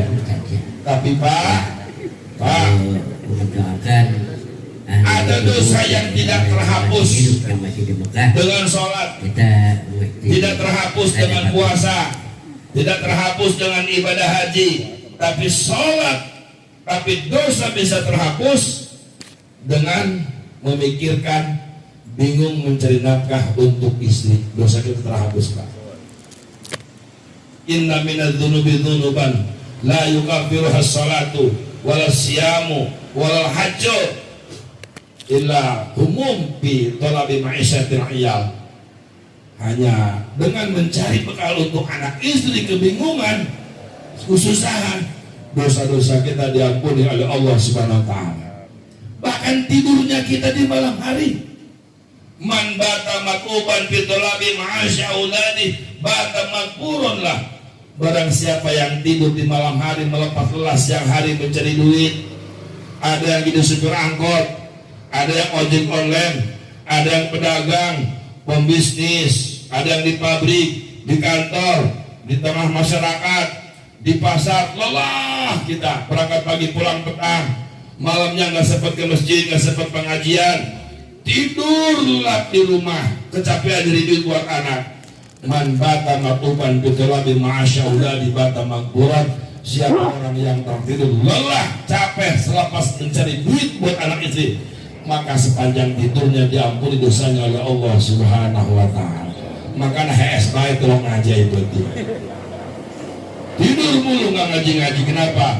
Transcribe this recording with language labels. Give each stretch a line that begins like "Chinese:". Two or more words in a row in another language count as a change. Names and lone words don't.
Indonesian: Tapi Pak, ada dosa yang tidak terhapus dengan sholat, tidak terhapus dengan puasa, tidak terhapus dengan ibadah haji. Tapi sholat, tapi dosa bisa terhapus dengan memikirkan, bingung mencari nafkah untuk istri. Dosa kita terhapus, Pak.
Arabic: إن من الذنوب ذنوبا لا يكفرها الصلاة ولا صيام ولا حج إلا هموم بطلب معيشة العيال.
Indonesian: Hanya dengan mencari bekal untuk anak istri, kebingungan, kesusahan, dosa-dosa kita diampuni oleh Allah
Arabic: سبحانه وتعالى.
Indonesian: Bahkan tidurnya kita di malam hari.
Arabic: من بات مكروبا في طلب معاش أولادي بات مغفورا له.
Indonesian: Barang siapa yang tidur di malam hari melepas lelah siang hari mencari duit. Ada yang jadi supir angkot, ada yang ojek online, ada yang pedagang, pembisnis, ada yang di pabrik, di kantor, di tengah masyarakat, di pasar. Lelah kita berangkat pagi pulang petang, malamnya nggak sempat ke masjid, nggak sempat pengajian, tidur lelap di rumah, kecapean dari duit buat anak.
Arabic: من بات متعبا بطلب معاش الله دي بات مقبورا.
Indonesian: Siapa orang yang tertidur lelah, capek selepas mencari duit buat anak istri, maka sepanjang tidurnya diampuni dosanya oleh Allah
Arabic: سبحانه وتعالى.
Indonesian: Makanya HS baik tolong ngaji itu. Tidur mulu nggak ngaji-ngaji, kenapa?